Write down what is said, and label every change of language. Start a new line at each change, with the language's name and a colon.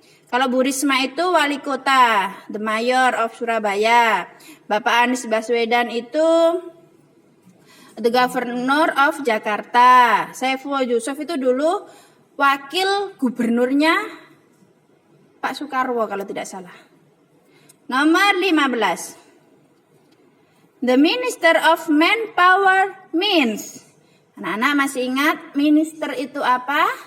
Indonesian: Kalau Bu Risma itu wali kota,
English: the mayor of Surabaya.
Indonesian: Bapak Anies Baswedan itu
English: the governor of Jakarta.
Indonesian: Saifullah Yusuf itu dulu wakil gubernurnya Pak Soekarwo kalau tidak salah. Nomor 15.
English: The Minister of Manpower means.
Indonesian: Anak-anak masih ingat minister itu apa?